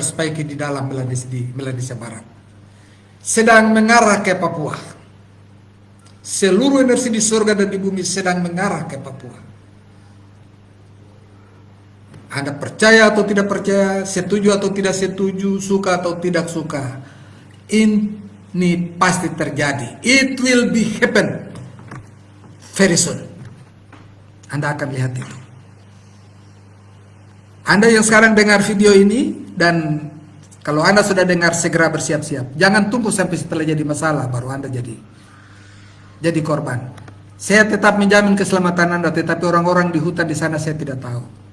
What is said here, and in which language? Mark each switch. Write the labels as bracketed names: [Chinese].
[Indonesian] Spaiki di dalam Melanesia Barat, sedang mengarah ke Papua. Seluruh energi di surga dan di bumi sedang mengarah ke Papua. Anda percaya atau tidak percaya, setuju atau tidak setuju, suka atau tidak suka, ini pasti terjadi. [English] It will be happen very soon. [Indonesian] Anda akan lihat itu. Anda yang sekarang dengar video ini, dan kalau Anda sudah dengar, segera bersiap-siap. Jangan tunggu sampai setelah jadi masalah baru Anda jadi korban. Saya tetap menjamin keselamatan Anda, tetapi orang-orang di hutan di sana saya tidak tahu.